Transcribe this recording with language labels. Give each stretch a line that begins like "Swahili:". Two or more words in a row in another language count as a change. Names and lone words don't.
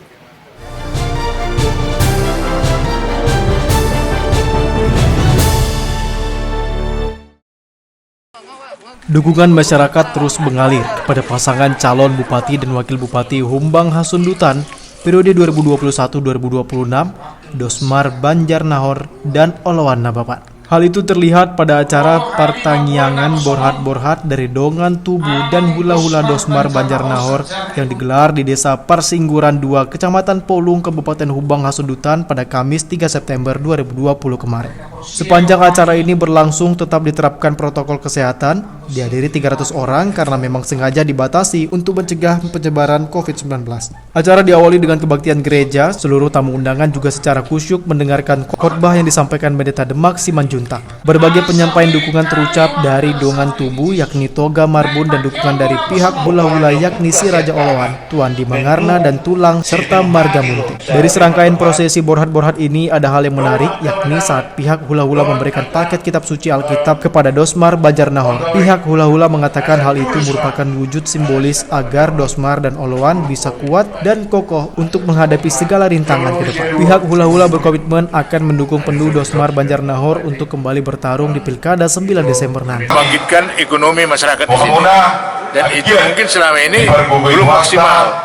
Indonesian: Dukungan masyarakat terus mengalir kepada pasangan calon bupati dan wakil bupati Humbang Hasundutan periode 2021-2026, Dosmar Banjarnahor dan Oloan Nabapan. Hal itu terlihat pada acara pertanggiangan borhat-borhat dari
Batak Toba: Dongan Tubu
Indonesian: dan hula-hula Dosmar Banjarnahor yang digelar di Desa Persingguran 2, Kecamatan Polung, Kabupaten Humbang Hasundutan pada Kamis 3 September 2020 kemarin. Sepanjang acara ini berlangsung tetap diterapkan protokol kesehatan, dihadiri 300 orang karena memang sengaja dibatasi untuk mencegah penyebaran COVID-19. Acara diawali dengan kebaktian gereja, seluruh tamu undangan juga secara khusyuk mendengarkan khotbah yang disampaikan Pendeta Demak Simanjuntak. Berbagai penyampaian dukungan terucap dari
Batak Toba: Dongan Tubu
Indonesian: yakni Toga Marbun dan dukungan dari pihak hula-hula yakni Si Raja Oloan, Tuan Di Mangarna dan Tulang serta Marga Munti. Dari serangkaian prosesi borhat-borhat ini ada hal yang menarik yakni saat pihak hula-hula memberikan paket kitab suci Alkitab kepada Dosmar Banjarnahor. Pihak hula-hula mengatakan hal itu merupakan wujud simbolis agar Dosmar dan Oloan bisa kuat dan kokoh untuk menghadapi segala rintangan ke depan. Pihak hula-hula berkomitmen akan mendukung penuh Dosmar Banjarnahor untuk kembali bertarung di Pilkada 9 Desember nanti. Membangkitkan ekonomi masyarakat di sini. Dan itu mungkin selama ini belum maksimal.